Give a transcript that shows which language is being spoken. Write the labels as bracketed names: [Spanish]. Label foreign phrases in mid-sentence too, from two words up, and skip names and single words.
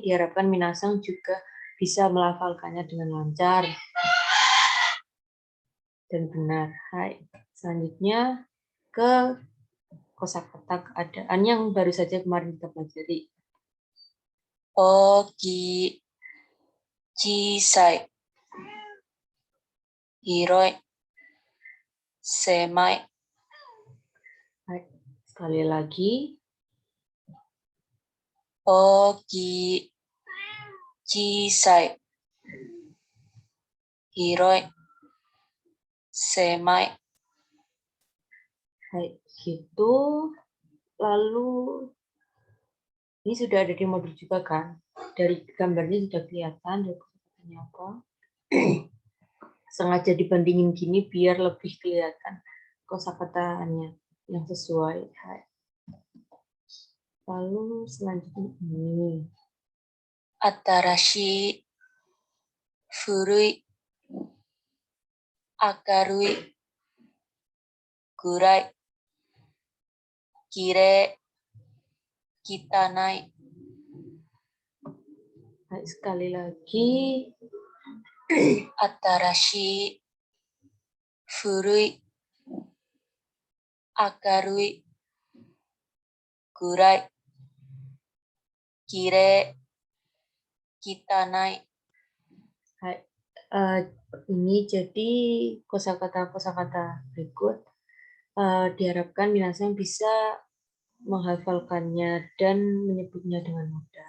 [Indonesian] Diharapkan Minasang juga bisa melafalkannya dengan lancar dan benar. Hai. Selanjutnya ke kosakata keadaan yang baru saja kemarin kita pelajari. [Japanese] Oki, 小さい、広い、狭い. [Indonesian] Hai. Sekali lagi. [Japanese] Oki, 小さい、広い、狭い. [Indonesian] Hai, gitu. Lalu ini sudah ada di modul juga kan? Dari gambarnya sudah kelihatan dari kosakatanya apa. Sengaja dibandingin gini biar lebih kelihatan kosakatanya yang sesuai. Hai. Lalu selanjutnya ini. [Japanese] 新しい、古い、明るい、暗い、きれい、汚い. [Indonesian] Hai, sekali lagi. [Japanese] 新しい、古い、明るい、暗い, きれい、汚い. [Indonesian] Ini jadi kosakata berikut. Diharapkan minasan bisa menghafalkannya dan menyebutnya dengan mudah.